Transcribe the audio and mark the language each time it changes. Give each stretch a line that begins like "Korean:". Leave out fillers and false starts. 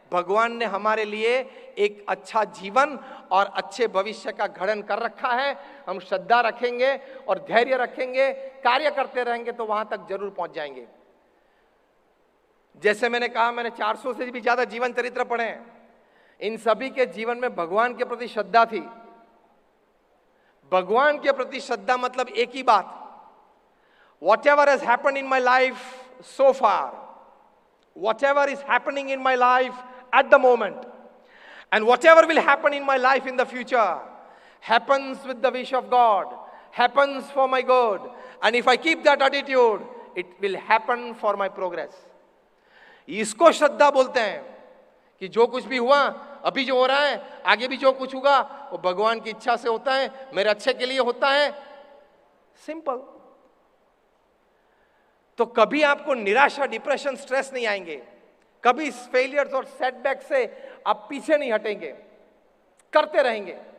Hindi: भगवान ने हमारे लिए एक अच्छा जीवन और अच्छे भविष्य का गठन कर रखा है। हम श्रद्धा रखेंगे और धैर्य रखेंगे, कार्य करते रहेंगे तो वहां तक जरूर पहुंच जाएंगे। जैसे मैंने कहा, मैंने 400 से भी ज्यादा जीवन चरित्र पढ़े हैं। इन सभी के जीवन में भगवान के प्रति श्रद्धा थी। भगवान के प्रति श्रद्धा मतलब एक ही बात,
English: whatever has happened in my life so far, whatever is happening in my life at the moment, and whatever will happen in my life in the future, happens with the wish of God, happens for my good, and if I keep that attitude, it will happen for my progress.
Hindi: इसको श्रद्धा बोलते हैं कि जो कुछ भी हुआ, अभी जो हो रहा है, आगे भी जो कुछ होगा, वो भगवान की इच्छा से होता है, मेरे अच्छे के लिए होता है, सिंपल। तो कभी आपको निराशा, डिप्रेशन, स्ट्रेस नहीं आएंगे, कभी इस फेलियर्स और सेटबैक से आप पीछे नहीं हटेंगे, करते रहेंगे।